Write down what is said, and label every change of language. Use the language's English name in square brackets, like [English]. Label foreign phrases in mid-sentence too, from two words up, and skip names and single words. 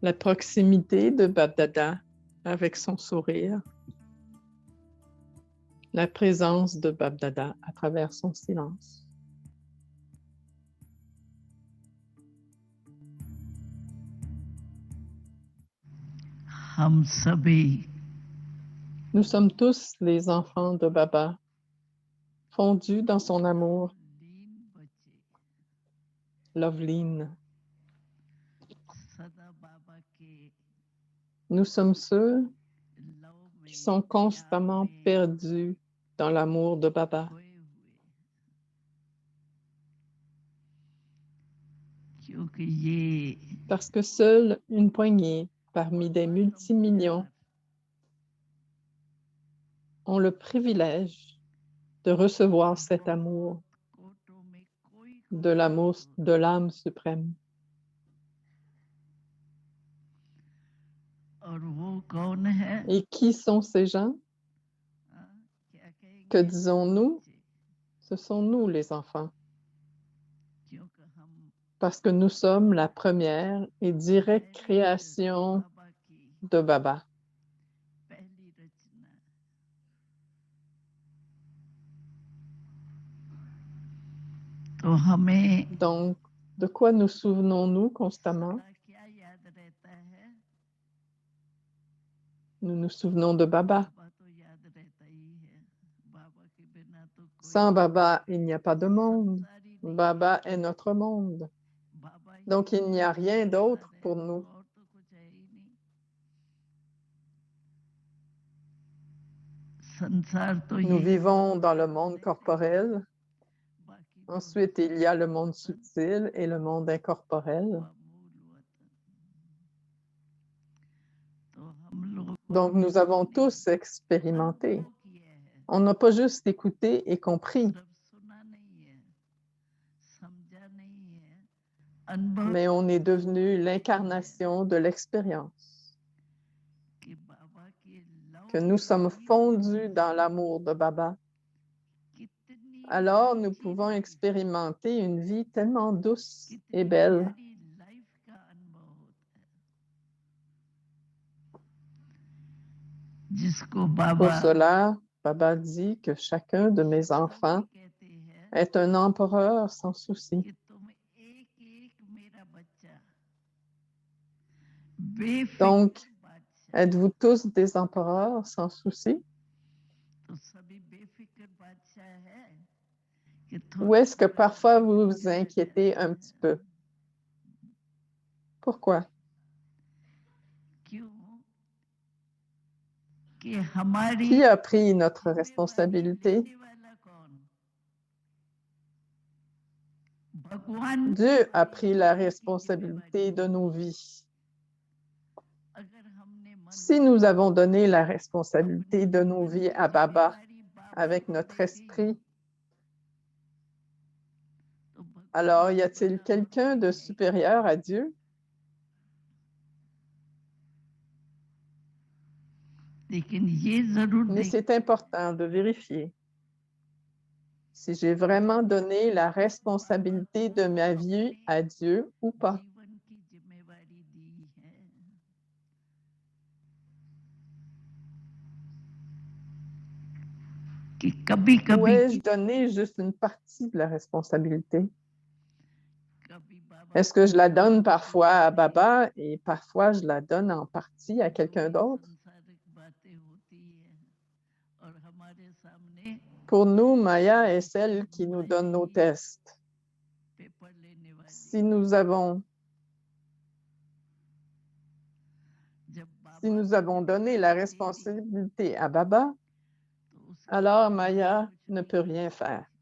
[French] La proximité de Bab-Dada avec son sourire. La présence de Bab-Dada à travers son silence. [Hindi] हम सभी [French] Nous sommes tous les enfants de Baba, fondus dans son amour, [Hindi] लीन बचे Loveline. सदा बाबा के [French] Nous sommes ceux [Hindi] लव में [French] qui sont constamment [Hindi] प्यार में [French] perdus dans l'amour de Baba, [Hindi] खोए हुए क्योंकि ये [French] parce que seule une poignée parmi des multimillions ont le privilège de recevoir cet amour [Hindi] कोटों में कोई [French] de l'amour de l'âme suprême. [Hindi] और वो कौन है [French] Et qui sont ces gens? [Hindi] क्या कहेंगे [French] Que disons-nous? [Hindi] बच्चे? [French] Ce sont nous, les enfants, [Hindi] क्योंकि हम [French] parce que nous sommes la première et directe création [Hindi] बाबा की [French] de Baba. [Hindi] पहली रचना तो हमें [French] Donc, de quoi nous souvenons-nous constamment? [Hindi] सदा क्या याद रहता है [French] Nous nous souvenons de Baba. [Hindi] बाबा तो याद रहता ही है बाबा के बिना तो कोई [French] Sans Baba, il n'y a pas de monde. [Hindi] संसार ही नहीं [French] Baba est notre monde. [Hindi] बाबा ही [French] Donc, il n'y a rien d'autre [Hindi] संसार है, [French] pour nous. [Hindi] और तो कुछ है ही नहीं संसार तो [French] Nous [Hindi] ये [French] vivons dans le monde corporel. [Hindi] बाकी तो [French] Ensuite, il y a le monde subtil et le monde incorporel. [Hindi] हुआ मूल वतन तो हम लोग [French] Donc, nous avons tous expérimenté. [Hindi] अनुभव किया है [French] On n'a pas juste écouté et compris, [Hindi] सिर्फ सुना नहीं है समझा नहीं है अनुभव [French] mais on est devenu l'incarnation de l'expérience, [Hindi] कि बाबा के लव [French] que nous sommes fondus dans l'amour de Baba. [Hindi] कितनी [French] Alors, nous [Hindi] मीठी [French] pouvons life, expérimenter une vie tellement douce et [Hindi] कितनी [French] belle. [Hindi] प्यारी लाइफ का अनुभव होता है जिसको [French] Pour [Hindi] बाबा [French] cela, Baba dit que chacun de mes enfants [Hindi] भी कहते हैं [French] est un empereur sans souci. [Hindi] कि तुम एक एक मेरा बच्चा बेफिक्र [French] Donc, [Hindi] बादशाह [French] êtes-vous tous des empereurs sans souci? [Hindi] तो सभी बेफिक्र बादशाह है कि [French] Ou est-ce que parfois vous vous inquiétez un petit peu? Pourquoi? [Hindi] क्यों कि हमारी [French] Qui a pris notre [Hindi] होने वाली [French] responsabilité? [Hindi] लेने वाला कौन भगवान [French] Dieu a pris la responsabilité de nos vies. [Hindi] अगर हमने मन [French] Si nous avons donné la responsabilité de nos [Hindi] जीवन [French] vies [Hindi] की [French] à Baba [Hindi] जिम्मेवारी बाबा [French] avec [Hindi] को [French] notre [Hindi] दे दी, [French] esprit, [Hindi] तो भगवान [French] alors y [Hindi] से [French] a-t-il [Hindi] बड़ा [French] quelqu'un [Hindi] और [French] de [Hindi] कोई है? [French] supérieur à Dieu? [Hindi] लेकिन ये जरूर [French] Mais [Hindi] देख [French] c'est important de vérifier si j'ai vraiment donné la responsabilité de ma vie à Dieu ou pas. [Hindi] जीवन की जिम्मेवारी दी है कि कभी [French] Ou [Hindi] कभी [French] ai-je donné juste une partie de la responsabilité? [Hindi] कभी बाबा [French] Est-ce que je la donne parfois à Baba et parfois je la donne en partie à quelqu'un d'autre? [Hindi] संसारिक बातें होती है और हमारे सामने [French] Pour nous, Maya est celle qui nous donne nos tests. [Hindi] पेपर लेने वाली [French] Si nous avons, [Hindi] जब [French] si [Hindi] बाबा [French] nous avons donné la responsabilité à Baba, [Hindi] तो उसके [French] alors [Hindi] बाद [French] Maya [Hindi] कुछ [French] ne [Hindi] नहीं [French] peut rien faire.